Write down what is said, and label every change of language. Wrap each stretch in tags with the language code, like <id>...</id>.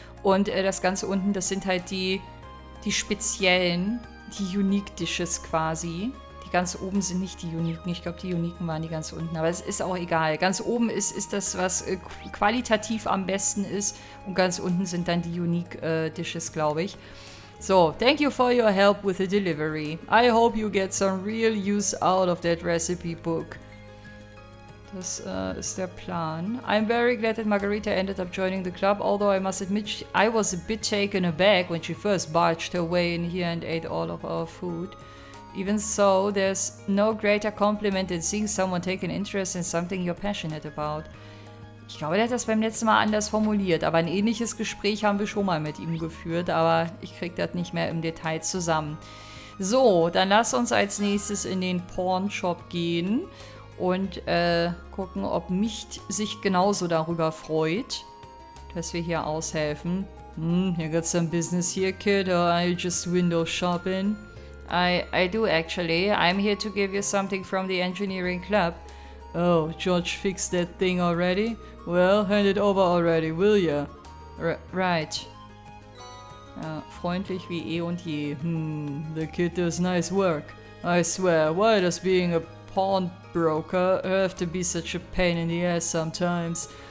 <de>Und das Ganze unten, das sind halt die speziellen, die Unique Dishes quasi. Die ganz oben sind nicht die Uniken. Ich glaube, die Uniken waren die ganz unten. Aber es ist auch egal. Ganz oben ist das, was qualitativ am besten ist. Und ganz unten sind dann die Unique Dishes, glaube ich.</de> <en>So, thank you for your help with the delivery. I hope you get some real use out of that recipe book.</en> <de>Das ist der Plan.</de> <en>I'm very glad that Margarita ended up joining the club, although I must admit I was a bit taken aback when she first barged her way in here and ate all of our food. Even so, there's no greater compliment than seeing someone take an interest in something you're passionate about.</en> <de>Ich glaube, der hat das beim letzten Mal anders formuliert, aber ein ähnliches Gespräch haben wir schon mal mit ihm geführt, aber ich krieg das nicht mehr im Detail zusammen. So, dann lass uns als nächstes in den Porn-Shop gehen und gucken, ob Micht sich genauso darüber freut, dass wir hier aushelfen.</de> <en>You got some business here, kid, or are you just window shopping? I do actually. I'm here to give you something from the engineering club. Oh, George fixed that thing already? Well, hand it over already, will ya? Right.</en> <de>Ja, freundlich wie eh und je.</de> <en>The kid does nice work. I swear, why does being a pawnbroker have to be such a pain in the ass sometimes?</en>